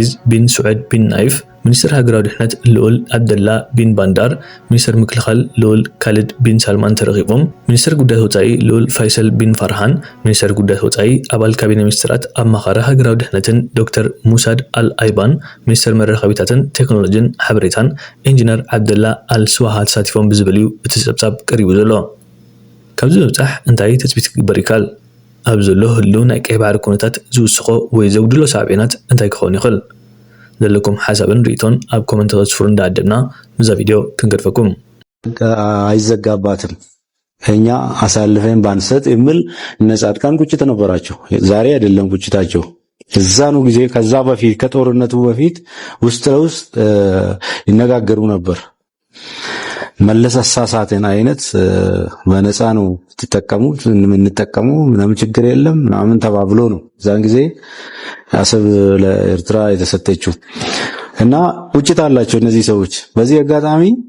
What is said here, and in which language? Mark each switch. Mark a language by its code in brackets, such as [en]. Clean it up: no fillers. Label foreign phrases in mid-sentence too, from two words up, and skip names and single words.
[ti] ቢን ስዑድ ቢን ናይፍ፣ ሚኒስትር ሃገራዊ ድሕነት ልዑል አብደላ ቢን ባንዳር፣ ሚኒስትር ምክልኻል ልዑል ካሊድ ቢን ሳልማን ተረኺቦም ሚኒስትር ጉዳያት ወጻኢ ልዑል ፋይሰል ቢን ፋርሃን፣ ሚኒስትር ጉዳያት ወጻኢ አባል ካቢነ ሚኒስትራት አማኻሪ ሃገራዊ ድሕነትን ዶክተር ሙሳድ አልአይባን፣ ሚኒስትር መራኸቢታትን ቴክኖሎጂን ሓበሬታን ኢንጂነር ዓብደላ አልስዋሃ ተሳቲፎም ብዝብል እዩ እቲ ፀብጻብ ቀሪቡ ዘሎ። ካብዚ ምብፃሕ እንታይ ተፅቢት ክግበር ይካል? ኣብ ዘሎ ህልው ናይ ቀይ ባሕሪ ኩነታት ዝውስኾ ወይ ዘጉድሎ ሳዕቤናት እንታይ ክኸውን ይኽእል? ዘለኩም ሓሳብን ርእቶን ኣብ ኮመንት ተጽፉሩ እንዳደብና ምዛ ቪዲዮ ክንገድፈኩም። [am] አይዘጋባትም እኛ አሳልፈን ባንሰጥ የሚል እነ ጻድቃን ቁጭት ነበራቸው። ዛሬ አይደለም ቁጭታቸው፣ እዛኑ ጊዜ ከዛ በፊት ከጦርነቱ በፊት ውስጥ ለውስጥ ይነጋገሩ ነበር። መለስ አሳሳተን አይነት በነፃ ነው ተጠቀሙት እንጠቀሙ ምንም ችግር የለም ምናምን ተባብሎ ነው ዛን ጊዜ አሰብ ለኤርትራ የተሰጠችው እና ቁጭት አላቸው እነዚህ ሰዎች። በዚህ አጋጣሚ